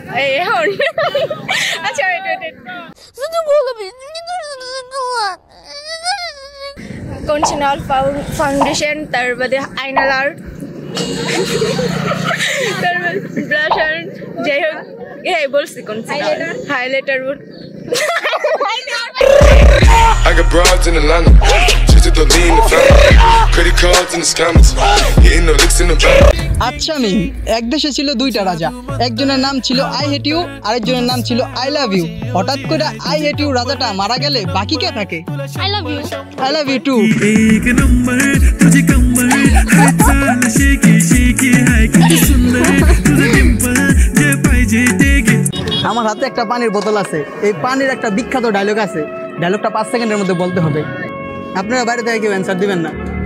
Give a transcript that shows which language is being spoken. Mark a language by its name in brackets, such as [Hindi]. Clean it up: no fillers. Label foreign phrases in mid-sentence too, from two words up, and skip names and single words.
[Bangla] আচ্ছা, কন্ডিশনার, ফাউন্ডেশন, তারপরে আইনালার, তারপর ব্লাশার, যাই হোক বলছি কন্ডিশনার, হাইলাইটার। [English] I got broads in Atlanta, just to lean the family, credit cards and the scammers, hitting the licks in the back. [Bangla] আচ্ছা, আমি এক দেশে ছিল দুইটা রাজা, একজনের নাম ছিল আই হেট ইউ, আরেকজনের নাম ছিল আই লাভ ইউ। হঠাৎ করে আই হেট ইউ রাজাটা মারা গেলে বাকি কে থাকে? আই লাভ ইউ। [English] I love you too. [Marathi] एक नंबर तुझे कंबर हाय चाल शेकी शेकी हाय किती सुंदर तुझे डिंपल जे पाहिजे ते घे। [Bangla] আমার হাতে একটা পানির বোতল আছে, এই পানির একটা বিখ্যাত ডায়লগ আছে, ডায়লগটা 5 সেকেন্ডের মধ্যে বলতে হবে। আপনারা বাইরে থেকে কেউ অ্যান্সার দিবেন না।